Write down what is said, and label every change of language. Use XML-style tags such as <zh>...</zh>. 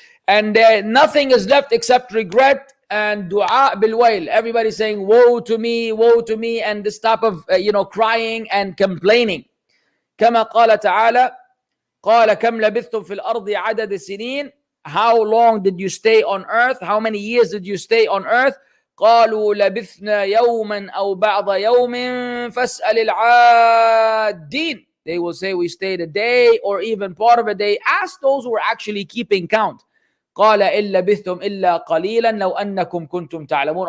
<en>And nothing is left except regret and dua بالويل. Everybody saying woe to me, and this type of crying and complaining.</en> <ar>كما قال تعالى قال كم لبثتم في الأرض عدد السنين.</ar> <en>How long did you stay on earth? How many years did you stay on earth?</en> <ar>قالوا لبثنا يوما أو بعض يوم فاسأل العادين.</ar> <en>They will say we stayed a day or even part of a day. Ask those who are actually keeping count.</en> <ar>قال إن لبثتم إلا قليلا لو أنكم كنتم تعلمون.</ar>